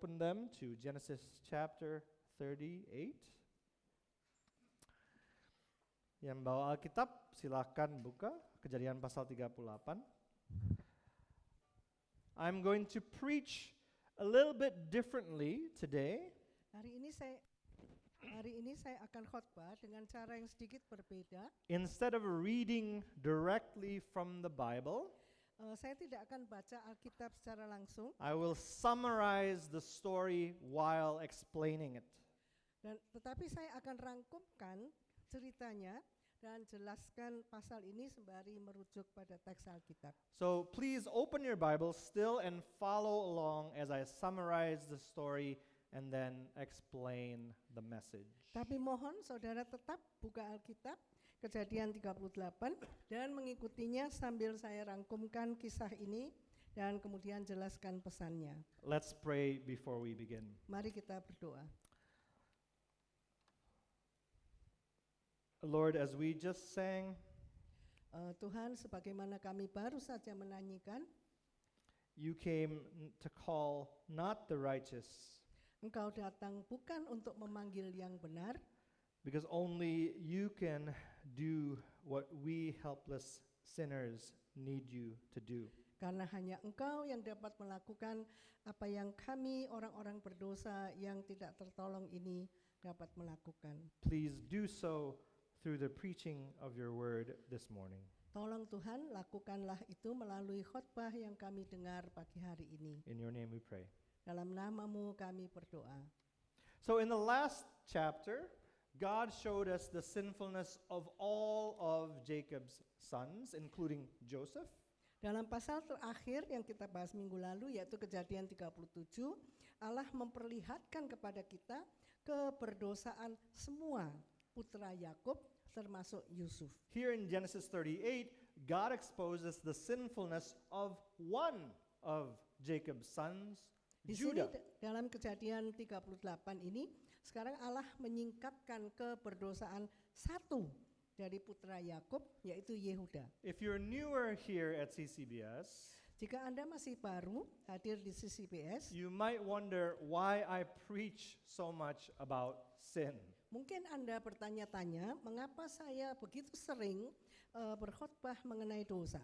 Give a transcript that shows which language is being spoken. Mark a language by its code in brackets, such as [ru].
[en] them to Genesis chapter 38. [id] Yang bawa Alkitab silakan buka Kejadian pasal 38. [en] I'm going to preach a little bit differently today. [id] Hari ini saya akan khotbah dengan cara yang sedikit berbeda. [en] Instead of reading directly from the Bible, [id] Saya tidak akan baca Alkitab secara langsung, [en] I will summarize the story while explaining it. [id] tetapi saya akan rangkumkan ceritanya dan jelaskan pasal ini sembari merujuk pada teks Alkitab. [en] So please open your Bible still and follow along as I summarize the story and then explain the message. [id] Tapi mohon saudara tetap buka Alkitab, Kejadian 38, dan mengikutinya sambil saya rangkumkan kisah ini dan kemudian jelaskan pesannya. [en] Let's pray before we begin. [id] Mari kita berdoa. [en] Lord, as we just sang, [id] Tuhan, sebagaimana kami baru saja menyanyikan, [en] you came to call not the righteous, [id] Engkau datang bukan untuk memanggil yang benar, [en] because only you can do what we helpless sinners need you to do. [id] karena hanya Engkau yang dapat melakukan apa yang kami orang-orang berdosa yang tidak tertolong ini dapat melakukan. [en] Please do so through the preaching of your word this morning. [id] Tolong Tuhan, lakukanlah itu melalui khotbah yang kami dengar pagi hari ini. [en] In your name we pray. [id] Dalam nama-Mu kami berdoa. [en] So in the last chapter, God showed us the sinfulness of all of Jacob's sons, including Joseph. [id] Dalam pasal terakhir yang kita bahas minggu lalu, yaitu Kejadian 37, Allah memperlihatkan kepada kita keberdosaan semua putra Yakub termasuk Yusuf. [en] Here in Genesis 38, God exposes the sinfulness of one of Jacob's sons, [id] Di sini [en] Judah. [id] dalam Kejadian 38 ini, sekarang Allah menyingkapkan keberdosaan satu dari putra Yakub, yaitu Yehuda. [en] If you're newer here at CCBS, [id] Jika Anda masih baru hadir di CCBS, [en] you might wonder why I preach so much about sin. [id] mungkin Anda bertanya-tanya, mengapa saya begitu sering berkhotbah mengenai dosa?